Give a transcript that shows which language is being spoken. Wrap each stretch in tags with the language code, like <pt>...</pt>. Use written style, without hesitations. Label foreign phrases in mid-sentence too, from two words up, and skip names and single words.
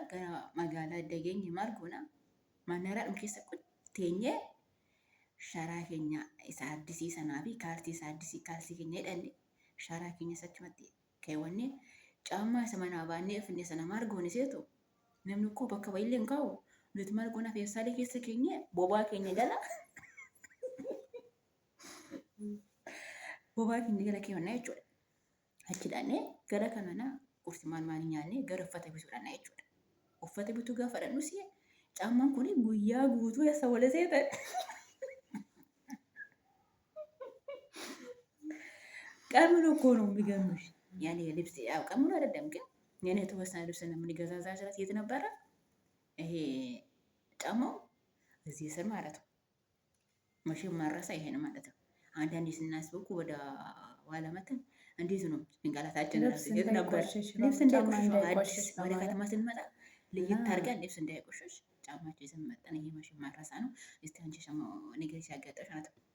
<om>Gara magaalaa idda geenye maal goona mannaraa dhum keessa teenye sharaa keenya isa addisii sanaa fi kaalsii isa addisii kaalsii keenya jedhanne sharaa keenya sachumatti keewwanne caammaa isa manaa baannee finne sana maal goone seetu namni koo bakka baay'een kaa'u nuti maal goona feessaalee keessa keenya bobaa keenya jala keewwannaa jechuudha. Achi dhaannee gara kanaa qursi maal nyaannee gara uffata bituudhaan jechuudha. Uffata bituu gaafa dhannus caammaan kun guyyaa guutuu eessa wala seetan</om> <am>ቀምሮ እኮ ነው የሚገርምሽ። ያኔ ልብስ ያው ቀምሮ አይደለም ግን ያኔ የተወሰነ ልብስ ነው የምንገዛዛ ስላት የት ነበረ ይሄ ጫማው እዚህ ስር ማለት ነው። መቼም ማረሳ ይሄ ነው ማለት ነው። አንዳንዴ ስናስበው እኮ ወደ ኋላ መተን እንዴት ነው ጭንቅላታችን ራሱ የት ነበር ልብስ እንዳይቆሽሽ ወደ ከተማ ስንመጣ ለየት አድርገን ልብስ እንዳይቆሽሽ ጫማችን ይዘን መጣን። ይሄ መቼም ማረሳ ነው። እስቲ አንቺ ሸሞ ነገር ሲያጋጥምሽ ማለት ነው።</am>